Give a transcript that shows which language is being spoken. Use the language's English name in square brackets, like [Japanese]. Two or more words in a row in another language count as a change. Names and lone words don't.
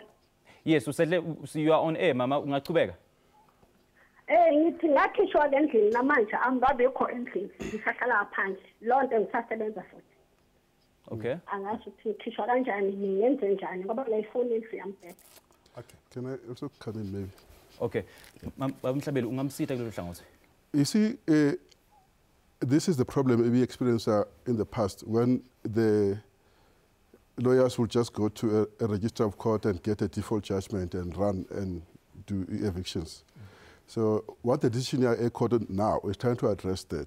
[English] Yes, you are on air mama, ungachubeka. [North Ndebele] Ngithi ngakhishwa endlini namanje angabekho endlini ngisahlala phansi lonto ngisasebenza futhi. [English] Okay. [North Ndebele] Angasho ukuthi ngikhishwa kanjani ngenze njani ngoba le phone yami. [English] Okay. Can I also come in maybe? Okay. [North Ndebele] Mhlabeli ungamsitha kulolu hlangothi. [English] You see, this is the problem we experienced in the past when the lawyers will just go to a register of court and get a default judgment and run and do evictions. So what the decision High Court now is trying to address that.